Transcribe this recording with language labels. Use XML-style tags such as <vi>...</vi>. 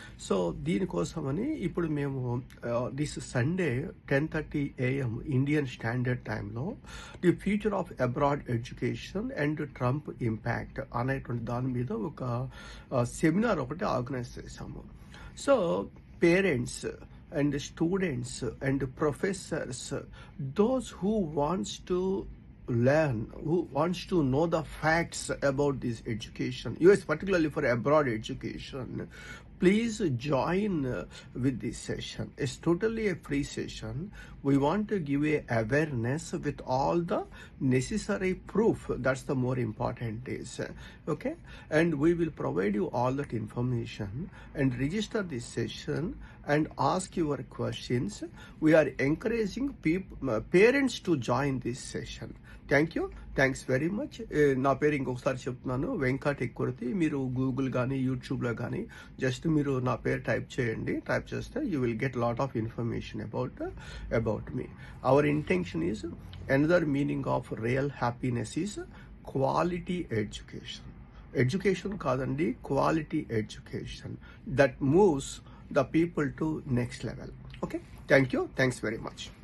<te>So దీనికోసమని ఇప్పుడు మేము this Sunday 10:30 AM Indian standard టైంలో</te> <en>the future of abroad education and Trump impact</en> <te>అనేటువంటి దాని మీద ఒక సెమినార్ ఒకటి ఆర్గనైజ్ చేశాము.</te> <en>So parents and students and professors, those who wants to learn, who wants to know the facts about this education, US particularly for abroad education, please join with this session. It's totally a free session. We want to give a awareness with all the necessary proof. That's the more important is, okay? And we will provide you all that information and register this session and ask your questions. We are encouraging parents to join this session. Thank you, thanks very much.</en> <te>నా పేరు ఇంకొకసారి చెప్తున్నాను, వెంకట్ ఎకుర్తి. మీరు Google కానీ యూట్యూబ్లో కానీ just మీరు నా పేరు టైప్ చేయండి. టైప్ చేస్తే</te> <en>You will get lot of information about me. Our intention is, another meaning of real happiness is quality education. Education కాదండి, quality education that moves the people to next level. Okay, thank you, thanks very much.</en>